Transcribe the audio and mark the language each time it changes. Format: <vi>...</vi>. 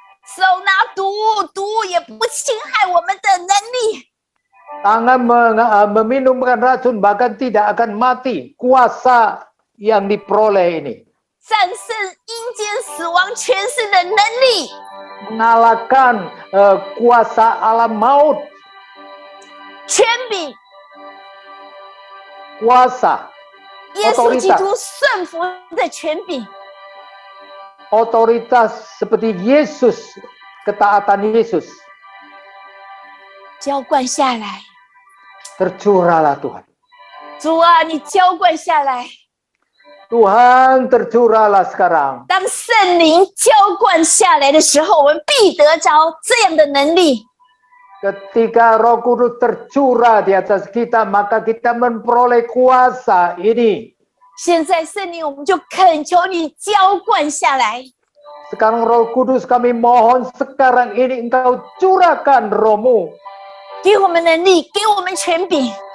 <zh>手拿毒物，毒物也不侵害我们的能力。</zh> <id>Tangan meminumkan racun bahkan tidak akan mati. Kuasa yang diperoleh ini.</id> <zh>战胜阴间死亡权势的能力，</zh> <id>Mengalahkan kuasa alam maut.</id> <zh>权柄，</zh> <id>Kuasa.</id> <zh>耶稣基督顺服的权柄，</zh> <id>Otoritas seperti Yesus. Ketaatan Yesus.</id> <zh>浇灌下来。</zh> <id>Tercurahlah Tuhan.</id> <zh>主啊，你浇灌下来。</zh> <id>Tuhan tercurahlah sekarang.</id> <zh>当圣灵浇灌下来的时候，我们必得着这样的能力。</zh> <id>Ketika Roh Kudus tercurah di atas kita, maka kita memperoleh kuasa ini.</id> <zh>现在圣灵，我们就恳求你浇灌下来，</zh> <id>Sekarang Roh Kudus kami mohon sekarang ini Engkau curahkan Roh-Mu.</id> <zh>给我们能力，给我们权柄，</zh>